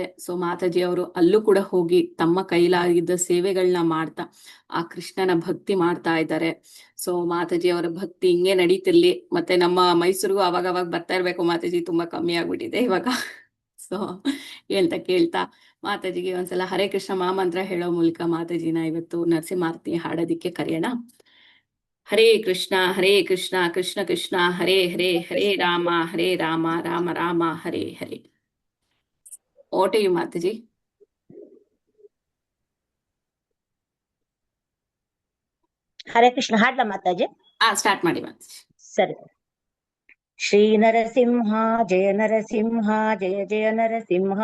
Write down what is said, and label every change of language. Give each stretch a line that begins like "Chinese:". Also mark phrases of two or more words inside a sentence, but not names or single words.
Kannada: ಸೊ ಮಾತಾಜಿ ಅವರು ಅಲ್ಲೂ ಕೂಡ ಹೋಗಿ ತಮ್ಮ ಕೈಲಾಗಿದ್ದ ಸೇವೆಗಳನ್ನ ಮಾಡ್ತಾ ಆ ಕೃಷ್ಣನ ಭಕ್ತಿ ಮಾಡ್ತಾ ಇದ್ದಾರೆ. ಸೊ ಮಾತಾಜಿ ಅವರ ಭಕ್ತಿ ಹಿಂಗೆ ನಡೀತಿರ್ಲಿ. ಮತ್ತೆ ನಮ್ಮ ಮೈಸೂರಿಗೂ ಅವಾಗ ಬರ್ತಾ ಇರ್ಬೇಕು. ಮಾತಾಜಿ ತುಂಬಾ ಕಮ್ಮಿ ಆಗ್ಬಿಟ್ಟಿದೆ ಇವಾಗ. ಸೊ ಕೇಳ್ತಾ ಮಾತಾಜಿಗೆ ಒಂದ್ಸಲ ಹರೇ ಕೃಷ್ಣ ಮಹಾಮಂತ್ರ ಹೇಳೋ ಮೂಲಕ ಮಾತಾಜಿನ ಇವತ್ತು ನರಸಿಂಹಾರತಿ ಹಾಡೋದಿಕ್ಕೆ ಕರೆಯೋಣ.
Sanskrit: ಹರೇ ಕೃಷ್ಣ ಕೃಷ್ಣ ಕೃಷ್ಣ ಹರೇ ಹರೇ, ಹರೇ ರಾಮ ರಾಮ ರಾಮ ಹರೇ ಹರೇ.
English: to you
Kannada: ಮಾತಾಜಿ. ಹರೇ ಕೃಷ್ಣ ಹಾಡ್ಲಾ ಮಾತಾಜಿ? ಸ್ಟಾರ್ಟ್ ಮಾಡಿ ಮಾತಾಜಿ. ಸರಿ.
Sanskrit: ಶ್ರೀ ನರಸಿಂಹ ಜಯ ನರಸಿಂಹ, ಜಯ ಜಯ ನರಸಿಂಹ.